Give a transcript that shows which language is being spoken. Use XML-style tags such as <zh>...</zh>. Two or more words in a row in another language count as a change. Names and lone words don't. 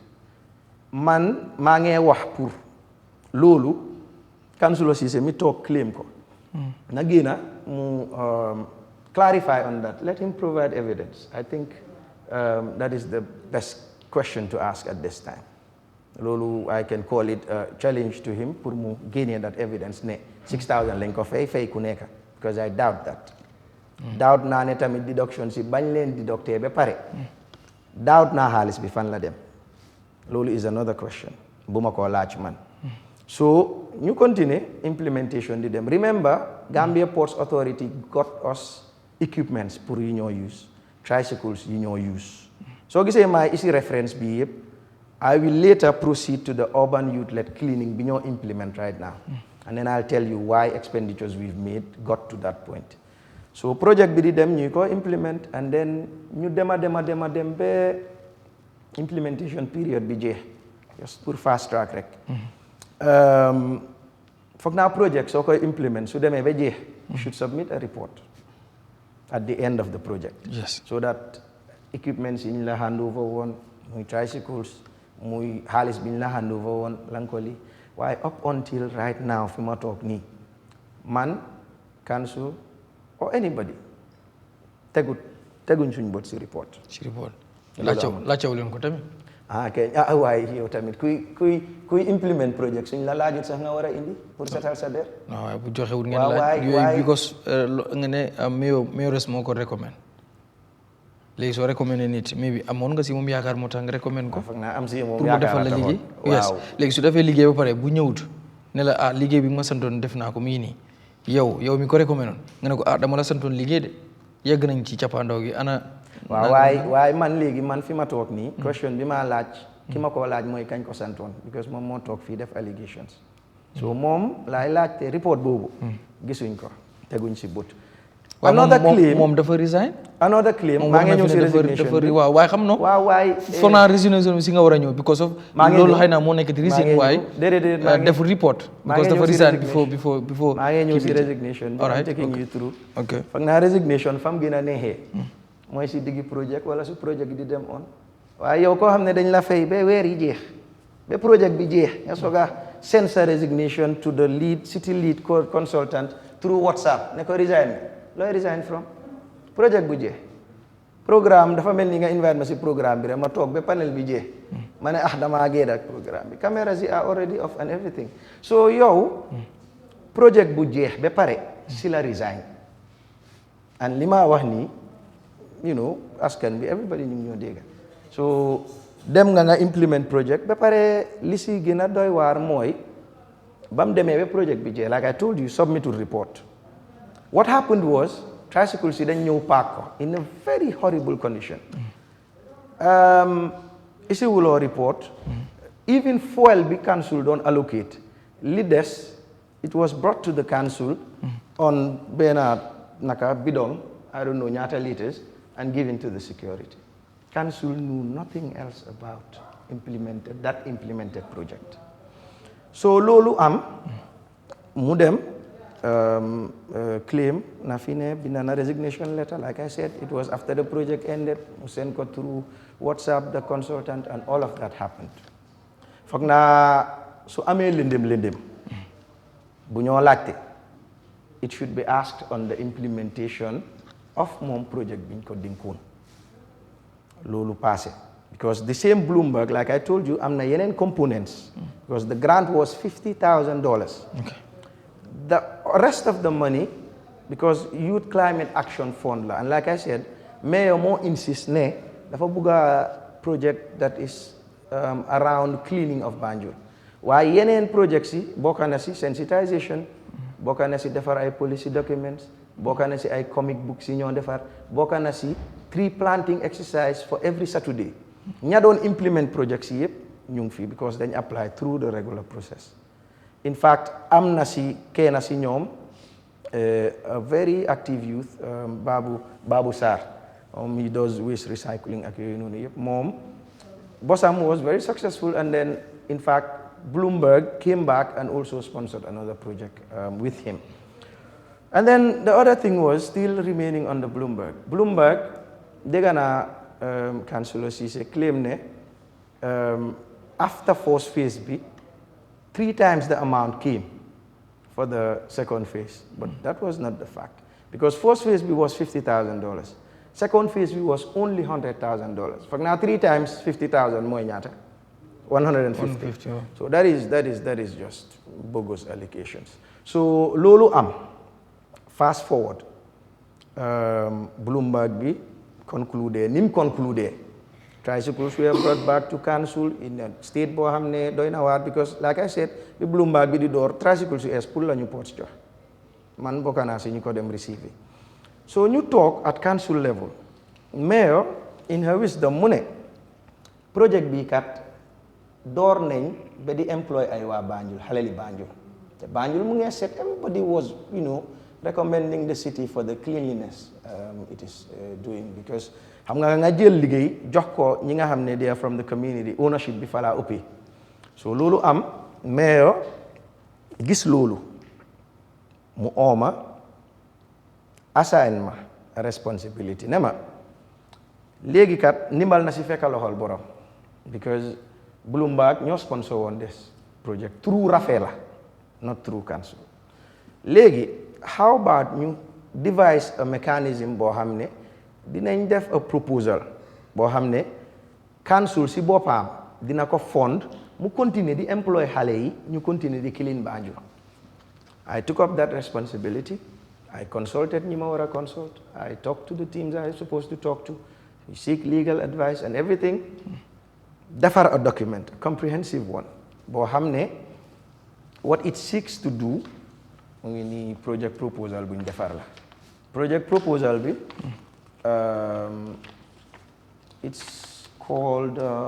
<wo>Man maa ngi wax pour loolu Councillor Ceesay mi toog claim ko. Na génna mu</wo> <en>clarify on that. Let him provide evidence. I think that is the best question to ask at this time.</en> <wo>Loolu</wo> <en>I can call it a challenge to him</en> <wo>pour mu génne</wo> <en>that evidence</en> <wo>ne 6,000 lañ ko fay ku nekk,</wo> <en>because I doubt that.</en> <wo>Doubt naa ne tamit deduction si bañ leen deducté ba pare. Doubt naa xaalis bi fan la dem. Loolu</wo> <en>is another question</en> <wo>bu ma ko laaj man. So ñu</wo> <en>continue implementation</en> <wo>di dem.</wo> <en>Remember, Gambia Ports Authority got us equipments</en> <wo>pour yi ñoo use, tricycles yi ñoo use. So gisee maay isi reference bi yëpp,</wo> <en>I will later proceed to the urban youth-led cleaning</en> <wo>bi ñoo implement</wo> <en>right now. And then I'll tell you why expenditures we've made got to that point.</en> <wo>So project bi di dem ñu ko implement,</wo> <en>and then</en> <wo>ñu dem ba</wo> <en>implementation period</en> <wo>bi jeex,</wo> <en>just pour fast track rek.</en> <wo>Foog naa project soo koy implement su demee ba jeex,</wo> <en>you should submit a report at the end of the project. Yes. So that equipments</en> <wo>yi ñu la</wo> <en>hand over</en> <wo>woon, muy tricycles, muy xaalis bi ñu la</wo> <en>hand over</en> <wo>woon lankoli. Waaye</wo> <en>up until right now</en> <wo>fi ma toog nii, man,</wo> <en>council or anybody</en> <wo>teguñ suñ bot si report. Si report. Laajtewu leen ko tamit.</wo> <en>Okay.</en> <wo>Waaye yow tamit kuy</wo> <en>implement project</en> <wo>suñ la laajut sax nga war a indi pour setal sa der. Waaw bu joxewul ngeen laaj yooyu, because nga ne mayoress moo ko recommend. Léegi soo recommendé nit</wo> <en>maybe amoon nga</en> <wo>si moom yaakaar moo tax nga recommend ko. Foog naa am si moom pour mu defal la liggéey.</wo> <en>Yes.</en> <wo>Léegi su defee liggéey ba pare bu ñëwut ne la liggéey bi ma santoon def naa ko mii nii, yow mi ko recommendé nga ne ko dama la santoon liggéey de yegg nañ ci cappaandaw gi ana. waaw waaye man léegi man fi ma toog nii</wo> <en>question bi</en> <wo>ma laaj ki ma ko laaj mooy kañ ko santoon, because moom moo toog fii</wo> <en>def allegations.</en> <wo>So moom laay laaj te report boobu gisuñ ko, teguñ si but.</wo> <en>another claim</en> <wo>moom dafa resign. another claim maa ngi ñëw si resignation bi waaw waaye xam no waaw waay foog naa resignation bi si nga war a ñëw</wo> <en>because of loolu</en> <wo>xëy na moo nekk di reason waaye</wo> <en>def report because dafa resign before</en> <wo>maa ngi ñëw si resignation bi</wo> <en>I'm taking you through</en> <wo>foog naa resignation fam gën a neexee mooy si diggi project wala su project di dem on waaye yow koo xam ne dañ la fay ba weer yi jeex ba project bi jeex nga soog a</wo> <en>send sa resignation to the city lead consultant through WhatsApp</en> <wo>ne ko resign looy</wo> <en>resign from project</en> <wo>bu jeex programme dafa mel ni nga invite ma si programme bi rek ma toog ba panel bi jeex ma ne damaa génn ak programme bi</wo> <en>cameras yi are already off and everything</en> <wo>so yow project bu jeex ba pare si la resign and li ma wax nii askan bi everybody ñu ngi ñoo dégg so dem nga implement project ba pare li si gën a doy waar mooy ba mu demee ba project bi jeex</wo> <en>like I told you submitted report what happened was tricycle</en> <wo>si dañ ñëw paak ko</wo> <en>in a very horrible condition</en> <wo>isiwuloo report</wo> <en>even</en> <wo>fuel bi council doon allocate li des</wo> <en>it was brought to the council on</en> <wo>benn bidon</wo> <en>I don't know</en> <wo>ñaata liters</wo> <en>and given to the security council knew nothing else about that implemented project</en> <wo>so loolu am mu dem claim na fi ne bind na resignation letter</wo> <en>like I said it was after the project ended</en> <wo>mu send ko</wo> <en>through WhatsApp the consultant and all of that happened</en> <wo>foog naa su amee lëndëm bu ñoo laajte</wo> <en>it should be asked on the implementation of</en> <wo>moom project biñ ko dinkoon loolu</wo> <en>passé because the same Bloomberg like I told you am na yeneen components because the grant was $50,000 the rest of the money because</en> <wo>Youth Climate Action Fund la</wo> <en>and like I said</en> <wo>mayor moo insist ne dafa</wo> <en>bugg a project that is around cleaning of Banjul</en> <wo>waaye yeneen projects yi bokk na si sensitization bokk na si</wo> <en>defar ay policy documents</en> <wo>bokk na si ay comic books yi ñoo defar bokk na si</wo> <en>tree planting exercise for every Saturday</en> <wo>ña doon implement projects yi yëpp ñu ngi</wo> <en>fii because dañ apply through the regular process in fact am na si kenn si ñoom a very active youth Babu Sarr he does waste recycling</en> <wo>ak yooyu noonu yëpp moom bosam</wo> <en>was very successful and then in fact Bloomberg came back and also sponsored another project with him and then the other thing was still remaining on the Bloomberg</en> <wo>dégg naa Councillor Ceesay claim ne</wo> <en>after</en> <wo>first phase bi</wo> <en>3 times the amount came for the second phase but that was not the fact because</en> <wo>first phase bi</wo> <en>was $50,000</en> <wo>second phase bi</wo> <en>was only $100,000</en> <wo>foog naa 3 times 50,000 mooy ñaata</wo> <en>150 so that is just bogus allocations so loolu am fast forward Bloomberg bi concluded nim concluded tricycles were brought back to council in a state</en> <wo>boo xam ne doy na waar</wo> <en>because like I said</en> <wo>bi Bloomberg bi di door tricycles yu es pour la ñu pots jox man bokk naa si ñu ko dem receive so ñu toog</wo> <en>at council level mayor in her wisdom</en> <wo>mu ne project bi kat door nañ ba di employ ay waa Banjul xaleli Banjul te Banjul</wo> <en>mu ngi set everybody was recommending the city for the cleanliness it is doing because</en> <wo>xam nga jël liggéey jox ko ñi nga xam ne</wo> <en>they are from the community</en> <wo>ownership bi fa laa ëppee so loolu am</wo> <en>mayor</en> <wo>gis loolu mu ooma assign ma responsibility ne ma léegi kat ndimbal na si fekka loxol borom because Bloomberg ñoo sponsor woon</wo> <en>this project through Rafela not through council</en> <wo>léegi</wo> <en>how about</en> <wo>ñu</wo> <en>devise a mechanism</en> <wo>boo xam ne dinañ def a proposal boo xam ne council si boppam dina ko</wo> <en>fund</en> <wo>mu continuer di employ xale yi ñu continuer di clean Banjul</wo> <en>I took up that responsibility I consulted</en> <wo>ñi ma war a consult</wo> <en>I talked to the teams I was supposed to talk to we seek legal advice and everything</en> <wo>defar a document</wo> <en>a comprehensive one</en> <wo>boo xam ne</wo> <en>what it seeks to do</en> <wo>mu ngi nii project proposal buñ defar la project proposal bi</wo> <en>it's called</en>